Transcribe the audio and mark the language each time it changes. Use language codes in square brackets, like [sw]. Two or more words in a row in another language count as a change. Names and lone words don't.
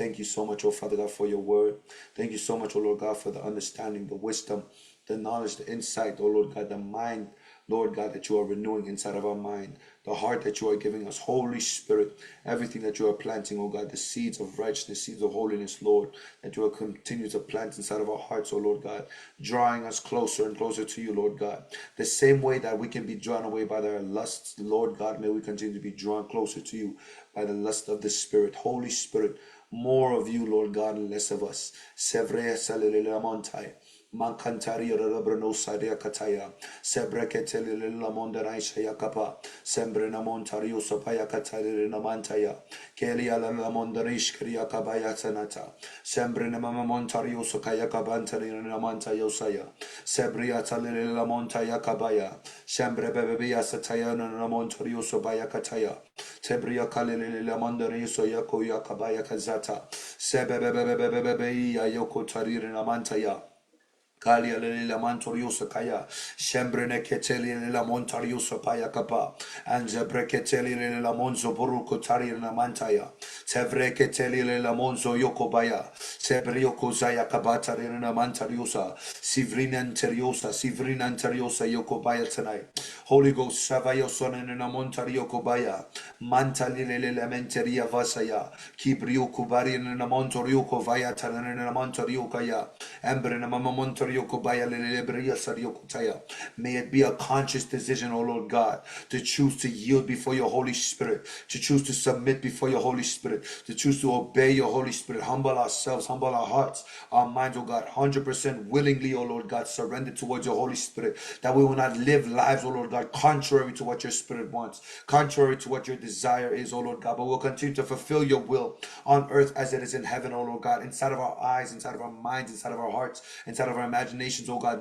[en] Thank you so much, oh Father God, for your word. Thank you so much, oh Lord God, for the understanding, the wisdom, the knowledge, the insight, oh Lord God, the mind, Lord God, that you are renewing inside of our mind, the heart that you are giving us, Holy Spirit, everything that you are planting, oh God, the seeds of righteousness, seeds of holiness, Lord, that you will continue to plant inside of our hearts, oh Lord God, drawing us closer and closer to you, Lord God. The same way that we can be drawn away by their lusts, Lord God, may we continue to be drawn closer to you by the lust of the Spirit. Holy Spirit, more of you, Lord God, and less of us. Mankantari Rabrano Sadia Kataya, Sebreketeli Lamonda Shaya Kapa, Sembrena Montario Sopaya Katari Namantaya, Kelia Lamondarish Kriya Kabaya Sanata, Sembrena Mama Montario Sokaya Kabantari Namanta Yosaya, Sebria Tali Lamontaya Kabaya, Sembre Bebia Sataya Namontario Sobaya Kataya, Tebria Kalili Lamondari Soyako Yakabaya Kazata, Sebebebebebebe Ayoko Tarir Namantaya. Kalia la mantoriosa kaya, sembrene keteli la montariosa paya kapa, and zebreketeli la monzo boruko tari la mantaya, sevreketeli la monzo yokobaya, sebrioko zaya kabatari la mantariosa, sivrina anteriosa yokobaya tonight. Holy Ghost, savayo sonen la montario kobaya, mantali la menteria vasaya, kibrio kubari la montorio kovaya tanen la montario kaya, embrena mama montario. May it be a conscious decision, O Lord God, to choose to yield before your Holy Spirit, to choose to submit before your Holy Spirit, to choose to obey your Holy Spirit, humble ourselves, humble our hearts, our minds, O God, 100% willingly, O Lord God, surrender towards your Holy Spirit, that we will not live lives, O Lord God, contrary to what your Spirit wants, contrary to what your desire is, O Lord God, but we'll continue to fulfill your will on earth as it is in heaven, O Lord God, inside of our eyes, inside of our minds, inside of our hearts, inside of our imaginations, oh God.